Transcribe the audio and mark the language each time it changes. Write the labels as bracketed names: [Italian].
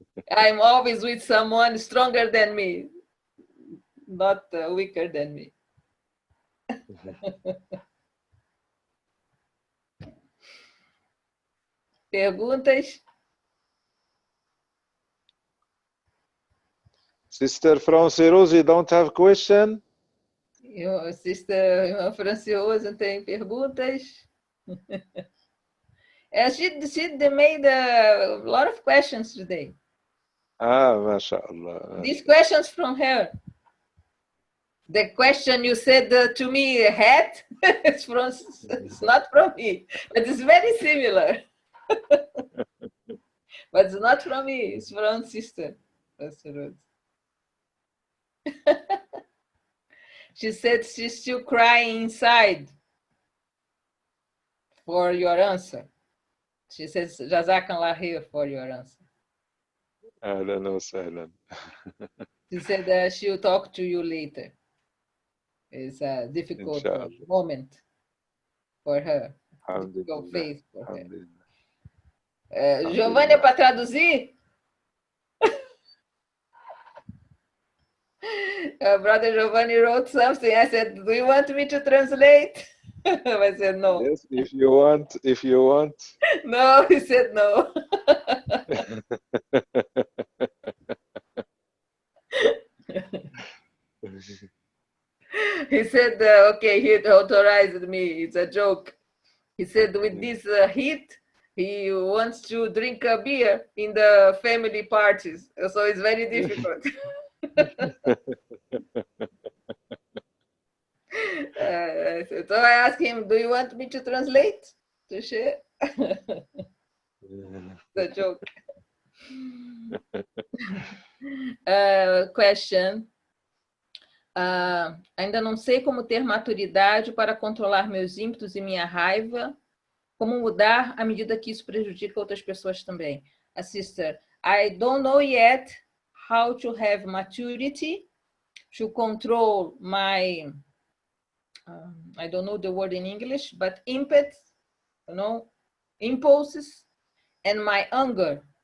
[English] I'm always with someone stronger than me, not weaker than me. [Portuguese] Perguntas? [English] Sister Francirose, you don't have question? [Portuguese] Sister irmã Franciosa tem perguntas? [English] She made a lot of questions today. [Arabic] MashaAllah. [English] These questions from her. The question you said to me, hat, it's not from me, but it's very similar. But it's not from me, it's from Sister. She said she's still crying inside for your answer. She says, Jazakallah khair for your answer. [Arabic] Ahlan wa sahlan. [English] She said she'll talk to you later. It's a difficult moment for her. Difficult phase for her. [Portuguese] Giovanni, é para traduzir? [English] Brother Giovanni wrote something. I said, do you want me to translate? I said, no. Yes, if you want. No, he said no. He said, okay, he authorized me. It's a joke. He said, with this heat, he wants to drink a beer in the family parties. So it's very difficult. So I asked him, do you want me to translate? To share? The joke. Question. [Portuguese] Ainda não sei como ter maturidade para controlar meus ímpetos e minha raiva. Como mudar à medida que isso prejudica outras pessoas também. [English] A sister, I don't know yet how to have maturity to control my, I don't know the word in English, but impulses, impulses and my anger.